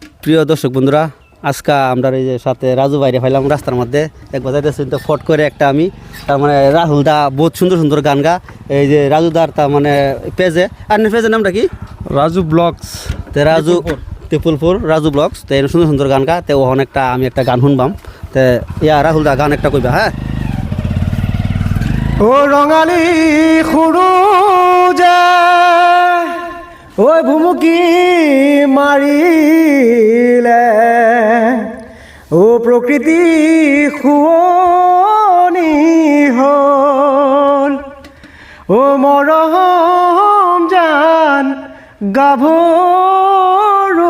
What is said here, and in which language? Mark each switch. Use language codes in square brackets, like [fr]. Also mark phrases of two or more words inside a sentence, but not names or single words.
[bn] প্রিয় দর্শক বন্ধুরা, আজকে আমরা এই যে সাথে রাজু বাইরে ফাইলাম রাস্তার মধ্যে একবার যাইতেছি তো ফট করে একটা আমি তার মানে রাহুল দা বহুত সুন্দর সুন্দর গান গা। এই যে রাজু দার তার মানে পেজে আর পেজের নামটা কি? রাজু ব্লগস। তো রাজু ত্রিপুলপুর রাজু ব্লগস। তো এই সুন্দর সুন্দর গান গা। তো অনেকটা আমি একটা গান শুনবাম। তো ইয়া রাহুল দা গান একটা কইবা। হ্যাঁ, [as] ও রঙালী সৰু যায় ঐ ভুমুকি মাৰিলে ও প্ৰকৃতি শুৱনি হ'ল ও মৰম জান গাভৰু